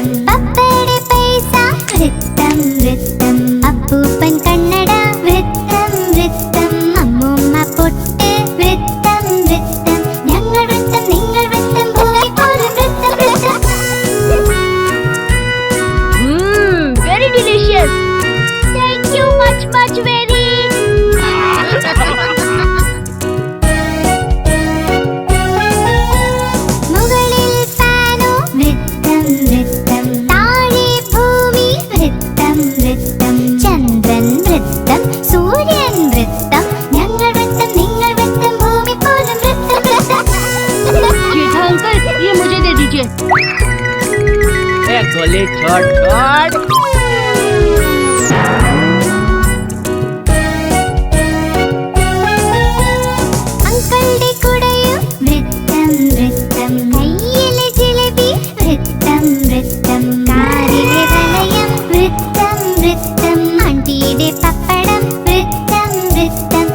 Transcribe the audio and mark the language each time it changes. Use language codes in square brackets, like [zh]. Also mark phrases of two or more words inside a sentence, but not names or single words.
[ml] പപ്പയുടെ പൈസ വൃത്തം വൃത്തം, അപ്പൂപ്പൻ കണ്ണട വൃത്തം വൃത്തം, അമ്മൂമ്മ പൊട്ട് വൃത്തം വൃത്തം. ഞങ്ങൾ വൃത്തം, നിങ്ങൾ വൃത്തം, ഭൂമി പോലും വൃത്തം വൃത്തം. [en] Very delicious. Thank you much very. [ml] മുകളിൽ ഫാനോ വൃത്തം വൃത്തം, താഴെ ഭൂമി വൃത്തം വൃത്തം. ചന്ദ്രൻ വൃത്തം, സൂര്യൻ വൃത്തം, ഞങ്ങൾ വൃത്തം, നിങ്ങൾ വൃത്തം, ഭൂമി പോലും വൃത്തം വൃത്തം. [hi] जेठा अंकल, ये मुझे दे दीजिए. गोली छोड़ छोड़. [ml] അങ്കിളുടെ കുടയും വൃത്തം വൃത്തം, കയ്യിലെ ജിലേബി വൃത്തം വൃത്തം, കാറിലെ വലയം വൃത്തം വൃത്തം, ആണ്ടിയുടെ പപ്പടം വൃത്തം വൃത്തം.